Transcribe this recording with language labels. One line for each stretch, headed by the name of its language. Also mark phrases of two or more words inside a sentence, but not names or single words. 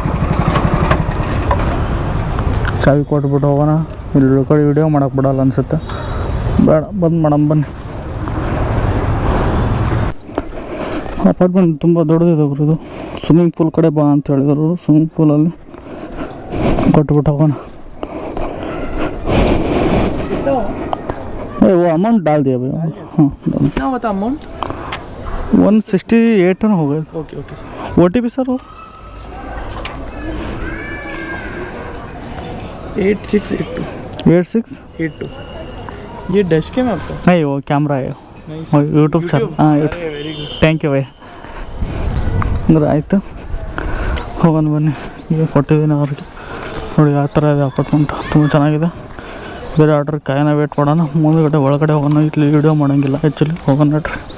Kannada: ಚಾವಿ ಕೊಟ್ಬಿಟ್ಟು ಹೋಗೋಣ. ಇಲ್ಲಿ ಕಡೆ ವಿಡಿಯೋ ಮಾಡೋಕೆ ಬಿಡಲ್ಲ ಅನಿಸುತ್ತೆ, ಬೇಡ ಬಂದು ಮಾಡಮ್ ಬನ್ನಿ. ಅಪಾರ್ಟ್ಮೆಂಟ್ ತುಂಬ ದೊಡ್ಡದಿದೆ ಅವರು. ಇದು
English: swimming pool
Kannada: ಕಡೆ ಬಾ ಅಂತ ಹೇಳಿದರು.
English: swimming poolalli
Kannada: ಕೊಟ್ಬಿಟ್ಟು ಹೋಗೋಣ.
Hindi: वो अमाउंट डाल दिया भैया. हाँ, क्या होता अमाउंट? 168 हो गए. ओके सर. OTP सर वो 8682. ये
English: dash cam
Hindi: है आपका? नहीं, वो कैमरा है,
Kannada: ಯೂಟ್ಯೂಬ್ ಸರ್. ಹಾಂ, ಯೂಟ್ಯೂಬ್.
English: very good. thank you
Kannada: ಭಯ್ಯ. ಅಂದ್ರೆ ಆಯಿತು, ಹೋಗೋಣ ಬನ್ನಿ. ಈಗ ಕೊಟ್ಟಿದ್ದೀನಿ ಅವ್ರಿಗೆ. ನೋಡಿ ಆ ಥರ ಇದೆ ಅಪಾರ್ಟ್ಮೆಂಟ್, ತುಂಬ ಚೆನ್ನಾಗಿದೆ. ಬೇರೆ ಆರ್ಡ್ರ್ ಕಾಯನ ವೇಟ್ ಮಾಡೋಣ. ಮುಂದುಗಡೆ ಒಳಗಡೆ ಹೋಗೋಣ. ಇಲ್ಲಿ ವೀಡಿಯೋ ಮಾಡೋಂಗಿಲ್ಲ ಆ್ಯಕ್ಚುಲಿ. ಹೋಗೋಣ ನೋಡ್ರಿ.